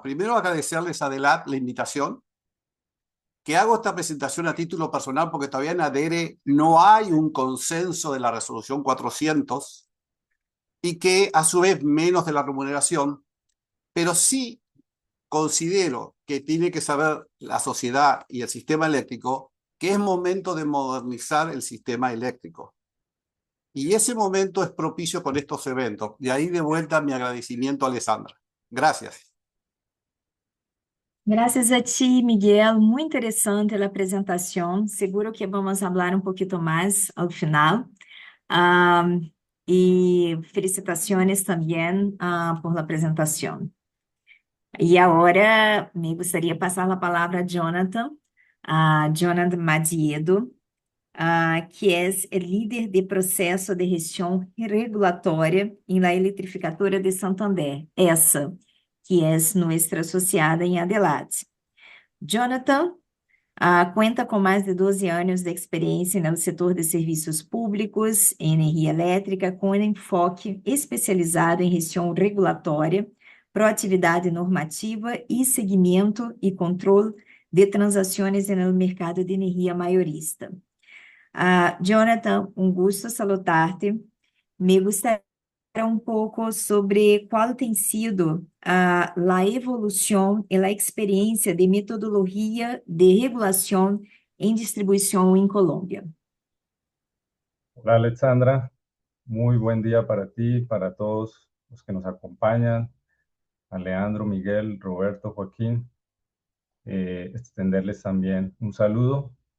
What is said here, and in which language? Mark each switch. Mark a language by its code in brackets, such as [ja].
[es] Primero, agradecerles a DELAT la invitación, que hago esta presentación a título personal porque todavía en ADERE no hay un consenso de la resolución 400 y que a su vez menos de la remuneración, pero sí considero que tiene que saber la sociedad y el sistema eléctrico que es momento de modernizar el sistema eléctrico. Y ese momento es propicio con estos eventos. De ahí de vuelta mi agradecimiento a Alessandra. Gracias. [pt] Graças a ti, Miguel. Muito interessante a apresentação. Seguro que vamos falar um pouquinho mais ao final. Ah, e felicitações também por la apresentação. E agora me gostaria de passar a palavra a Jonathan, Jonathan Madiedo, que é o líder de processo de gestão regulatória em la Eletrificadora de Santander, essa que é nossa associada em Adelaide. Jonathan cuenta com mais de 12 anos de experiência no setor de serviços públicos, energia elétrica, com enfoque especializado em gestão regulatória, proatividade normativa e seguimento e controle de transações no mercado de energia maiorista. [es] Jonathan, um gusto saludar-te. Me gustaría un poco sobre cuál ha sido la evolución y la experiencia de metodología de regulación en distribución en Colombia. Hola Alexandra, muy buen día para ti, para todos los que nos acompañan, a Leandro, Miguel, Roberto, Joaquín, extenderles también un saludo.